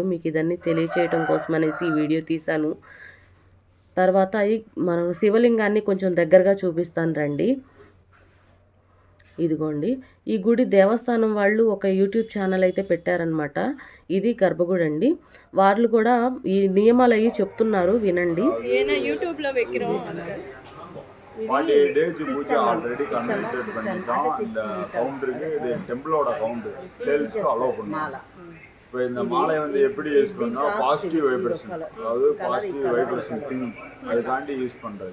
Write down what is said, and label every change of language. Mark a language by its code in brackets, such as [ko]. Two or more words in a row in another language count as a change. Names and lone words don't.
[te] మీకు ఇదన్నీ తెలియచేయటం కోసమనేసి ఈ వీడియో తీశాను. తర్వాత మనం శివలింగాన్ని కొంచెం దగ్గరగా చూపిస్తాను రండి. ఇదిగోండి ఈ గుడి దేవస్థానం వాళ్ళు ఒక యూట్యూబ్ ఛానల్ అయితే పెట్టారనమాట. ఇది గర్భగుడి అండి. వాళ్ళు కూడా ఈ నియమాలు అవి చెప్తున్నారు, వినండి. [ta] யூடியூப்ல வைக்கிறோம் 48 days பூஜை [en] already convert [ta] பண்ணிட்டோம். இந்த கவுண்டருக்கு இது டெம்பிளோட [en] counter sales [ta] அலோவ் பண்ணுவோம். இப்போ இந்த மாலையை வந்து எப்படி யூஸ் பண்ணோம், [en] positive vibration, [ta] அதாவது [en] positive vibration thing [ta] அதுக்காண்டி யூஸ் பண்ணுறது.